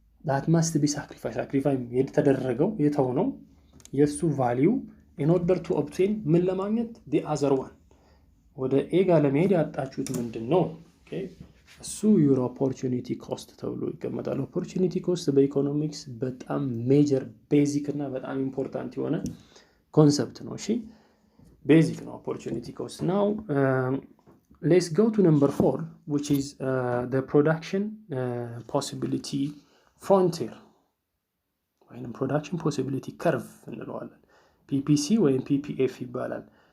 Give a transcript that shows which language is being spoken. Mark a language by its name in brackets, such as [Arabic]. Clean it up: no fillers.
[English] that must be sacrifice [Amharic] የተደረገው የተሆነው የሱ [English] value in order to obtain [Amharic] ምን ለማግኘት [English] the other one [Amharic] ወደ A ጋር ለመሄድ ያጣችሁት ምንድነው? okay እሱ [English] your opportunity cost [Amharic] ተብሎ ይቀመጣል። opportunity cost በኢኮኖሚክስ በጣም ሜጀር ቤዚክ እና በጣም ኢምፖርታንት የሆነ ኮንሰፕት ነው። እሺ ቤዚክ ነው opportunity cost. [English] now let's go to number 4 which is the production possibility frontier ወይንም production possibility curve [Amharic] እንለዋለን። [English] PPC ወይም PPF ይባላል።